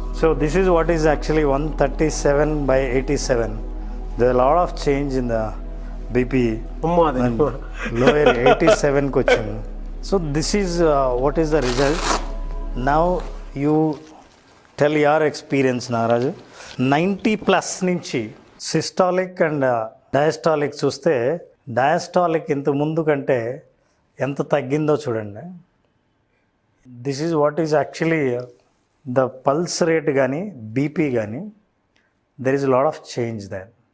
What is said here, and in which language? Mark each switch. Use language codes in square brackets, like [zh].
[en] So this is what is actually 137/87. There are a lot of change in the BP. And lower 87 [te] కి వచ్చింది. [en] So this is what is the result. Now you tell your experience, Nagaraju. [te] 90+ నుంచి systolic and diastolic చూస్తే diastolic ఇంత ముందు కంటే ఎంత తగ్గిందో చూడండి. [en] this is what is actually the pulse rate [te] కానీ బీపీ కానీ [en] There is lot of change then.